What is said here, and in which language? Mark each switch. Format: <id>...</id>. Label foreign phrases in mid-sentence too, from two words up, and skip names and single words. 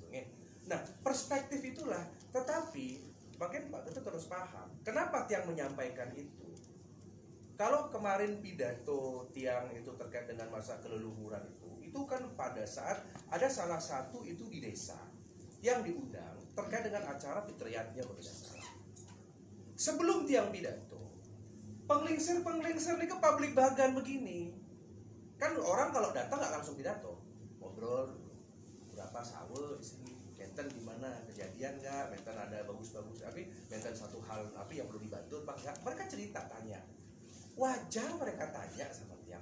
<id>Nah, perspektif itulah, tetapi makin Pak itu terus paham kenapa tiang menyampaikan itu. Kalau kemarin pidato tiang itu terkait dengan masa keleluhuran itu kan pada saat ada salah satu itu di desa yang diundang terkait dengan acara fitriyatnya berdasar. Sebelum tiang pidato, penglingsir ini ke publik bagan begini. Kan orang kalau datang nggak langsung pidato, ngobrol berapa sawe di sini, menten gimana, kejadian nggak, menten ada bagus-bagus, tapi menten satu hal tapi yang perlu dibantu, Pak nggak. Mereka cerita tanya, wajar mereka tanya sama tiang.</id>